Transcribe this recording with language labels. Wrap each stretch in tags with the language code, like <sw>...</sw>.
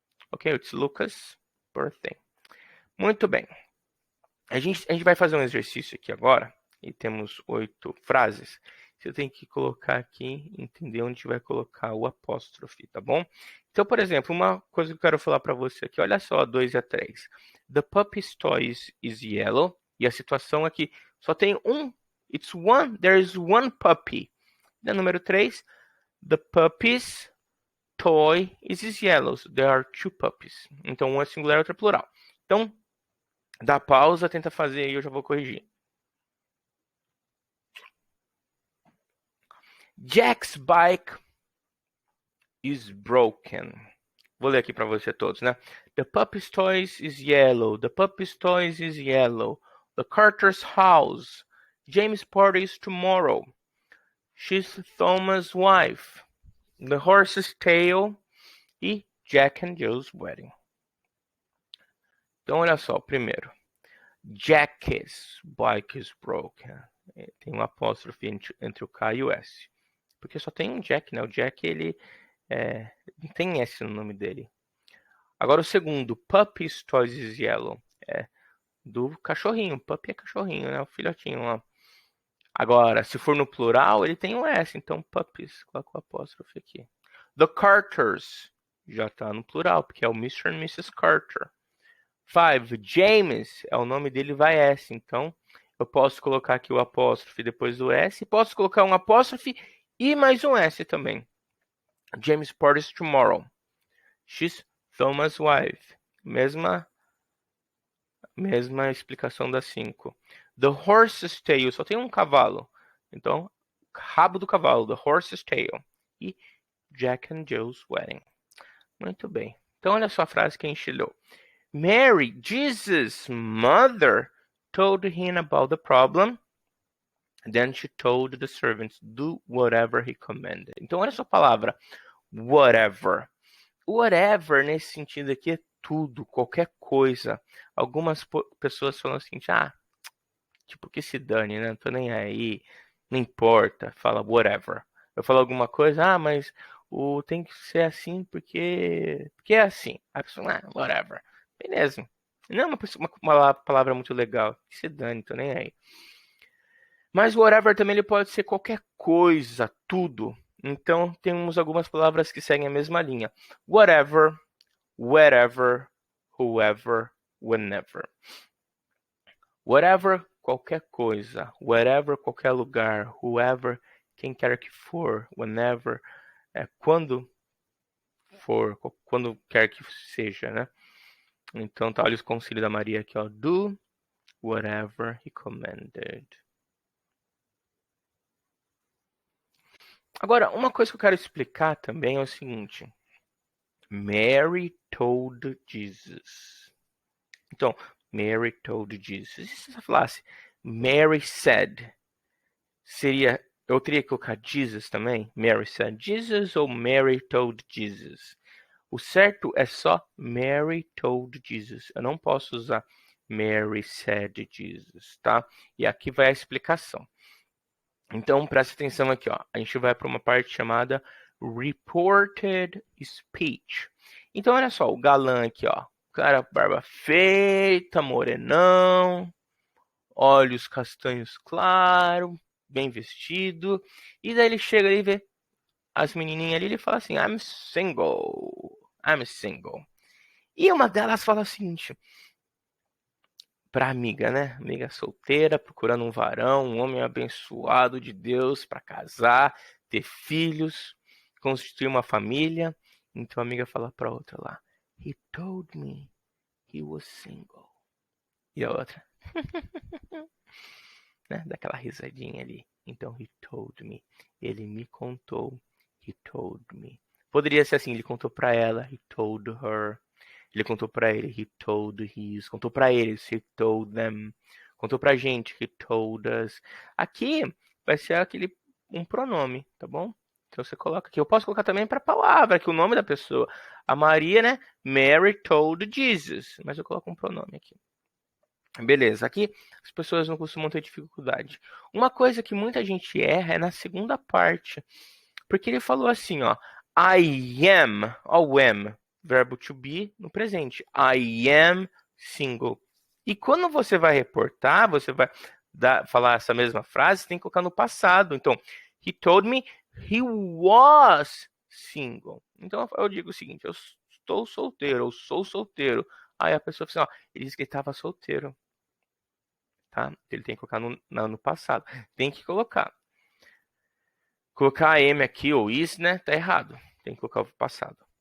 <en>Ok, it's Lucas' birthday.</en> <pt>Muito bem. A gente vai fazer um exercício aqui agora. E temos 8 frases. Você tem que colocar aqui, entender onde vai colocar o apóstrofe, tá bom? Então, por exemplo, uma coisa que eu quero falar para você aqui. Olha só, 2 e a 3.</pt> <en>The puppy's toys is yellow.</en> <pt>E a situação aqui só tem um.</pt> <en>It's one. There is one puppy.</en> <pt>E número 3.</pt> <en>The puppy's toy is yellow. There are 2 puppies.</en> <pt>Então, um é singular e outro é plural. Então, dá pausa, tenta fazer aí, eu já vou corrigir.</pt> <en>Jack's bike is broken.</en> <pt>Vou ler aqui para você todos, né?</pt> <en>The puppy's toys is yellow. The puppy's toys is yellow. The Carter's house. James' party is tomorrow. She's Thomas' wife. The horse's tail. E Jack and Jill's wedding.</en> <pt>Então, olha só, o primeiro.</pt> <en>Jack's bike is broken.</en> <pt>Tem um apóstrofe entre o K e o S. Porque só tem um Jack, né? O Jack, ele não tem S no nome dele. Agora o segundo,</pt> <en>Puppy's Toys is Yellow.</en> <pt>É do cachorrinho. Puppy é cachorrinho, né? O filhotinho lá. Agora, se for no plural, ele tem um S. Então, Puppies. Coloca o apóstrofe aqui.</pt> <en>The Carters.</en> <pt>Já tá no plural, porque é o Mr.</pt> <en>and Mrs. Carter. 5. James.</en> <pt>É o nome dele, vai S. Então, eu posso colocar aqui o apóstrofe depois do S. Posso colocar um apóstrofe e mais um S também.</pt> <en>James parties tomorrow. She's Thomas' wife.</en> <pt>Mesma explicação da 5.</pt> <en>The horse's tail.</en> <pt>Só tem um cavalo. Então, rabo do cavalo. The horse's tail.</pt> <en>E Jack and Jill's wedding.</en> <pt>Muito bem. Então, olha só a frase que a gente leu.</pt> <en>Mary, Jesus' mother, told him about the problem. Then she told the servants, do whatever he commanded.</en> <pt>Então, olha só a palavra. Whatever. Whatever, nesse sentido aqui, é tudo, qualquer coisa. Algumas pessoas falam assim, tipo, que se dane, né? Não tô nem aí, não importa, fala whatever. Eu falo alguma coisa, mas tem que ser assim porque é assim. A pessoa, whatever. Beleza. Não é uma palavra muito legal. Que se dane, tô nem aí. Mas whatever também ele pode ser qualquer coisa, tudo. Então, temos algumas palavras que seguem a mesma linha. Whatever, wherever, whoever, whenever. Whatever, qualquer coisa. Wherever, qualquer lugar. Whoever, quem quer que for. Whenever, quando for, quando quer que seja, né? Então, tá, olha os concílios da Maria aqui, ó.</pt> <en>Do whatever he commanded.</en> <pt>Agora, uma coisa que eu quero explicar também é o seguinte.</pt> <en>Mary told Jesus.</en> <pt>Então,</pt> <en>Mary told Jesus.</en> <pt>E se você falasse</pt> <en>Mary said,</en> <pt>eu teria que colocar Jesus também?</pt> <en>Mary said Jesus ou Mary told Jesus?</en> <pt>O certo é só</pt> <en>Mary told Jesus.</en> <pt>Eu não posso usar</pt> <en>Mary said Jesus,</en> <pt>tá? E aqui vai a explicação. Então, presta atenção aqui, ó. A gente vai para uma parte chamada reported speech. Então, olha só, o galã aqui, ó. Cara, barba feita, morenão, olhos castanhos claros, bem vestido. E daí ele chega ali e vê as menininhas ali, ele fala assim,</pt> <en>I'm single. I'm single.</en> <pt>E uma delas fala o seguinte, pra amiga, né? Amiga solteira, procurando um varão, um homem abençoado de Deus para casar, ter filhos, constituir uma família. Então a amiga fala pra outra lá,</pt> <en>He told me he was single.</en> <pt>E a outra, né? Daquela risadinha ali. Então,</pt> <en>he told me.</en> <pt>Ele me contou.</pt> <en>He told me.</en> <pt>Poderia ser assim, ele contou pra ela,</pt> <en>he told her.</en> <pt>Ele contou pra ele,</pt> <en>he told his.</en> <pt>Contou pra eles,</pt> <en>he told them.</en> <pt>Contou pra gente,</pt> <en>he told us.</en> <pt>Aqui vai ser um pronome, tá bom? Então você coloca aqui. Eu posso colocar também pra palavra, aqui o nome da pessoa. A Maria, né?</pt> <en>Mary told Jesus.</en> <pt>Mas eu coloco um pronome aqui. Beleza, aqui as pessoas não costumam ter dificuldade. Uma coisa que muita gente erra é na segunda parte. Porque ele falou assim, ó. I am, ó, o am, verbo to be no presente.</pt> <en>I am single.</en> <pt>E quando você vai reportar, você vai falar essa mesma frase, você tem que colocar no passado.</pt> <en>Então, he told me he was single.</en> <pt>Então eu digo o seguinte, eu estou solteiro, eu sou solteiro. Aí a pessoa fala assim, ó, ele disse que ele estava solteiro. Tá? Ele tem que colocar no passado. Tem que colocar. Colocar a am aqui ou is, né? Tá errado. Tem que colocar o passado.</pt>